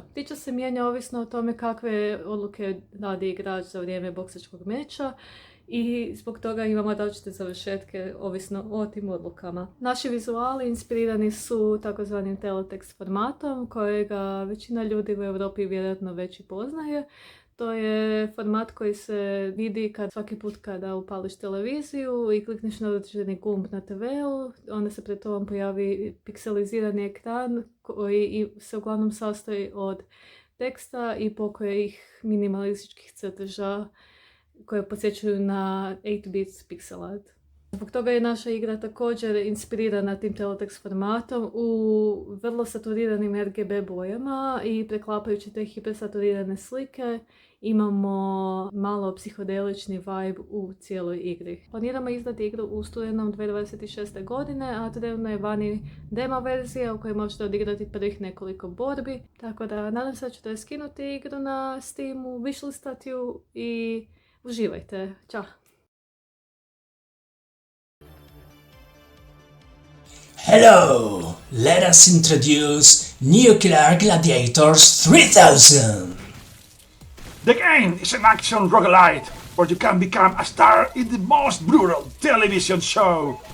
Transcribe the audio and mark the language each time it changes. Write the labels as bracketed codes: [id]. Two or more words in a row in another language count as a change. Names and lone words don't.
[hr] Priča se mijenja ovisno o tome kakve odluke radi igrač za vrijeme boksačkog meča i zbog toga imamo različite završetke ovisno o tim odlukama. Naši vizuali inspirirani su takozvanim teletext formatom kojega većina ljudi u Europi vjerojatno već i poznaje. To je format koji se vidi svaki put kada upališ televiziju i klikneš na određeni gumb na TV-u, onda se pred tobom pojavi pikselizirani ekran koji se uglavnom sastoji od teksta i pokojih minimalističkih crteža koje podsjećaju na 8-bit [en] pixel art. [hr] Zbog toga je naša igra također inspirirana tim teletext formatom u vrlo saturiranim RGB bojama i preklapajući te hipersaturirane slike imamo malo psihodelični vibe u cijeloj igri. Planiramo izdati igru u studenom 2026. godine, a trenutno je vani demo verzija u kojoj možete odigrati prvih nekoliko borbi. Tako da nadam se da ćete skinuti igru na Steamu, wishlistati ju i uživajte. Ćao! [en] Hello! Let us introduce Nuclear Gladiators 3000! The game is an action roguelite where you can become a star in the most brutal television show.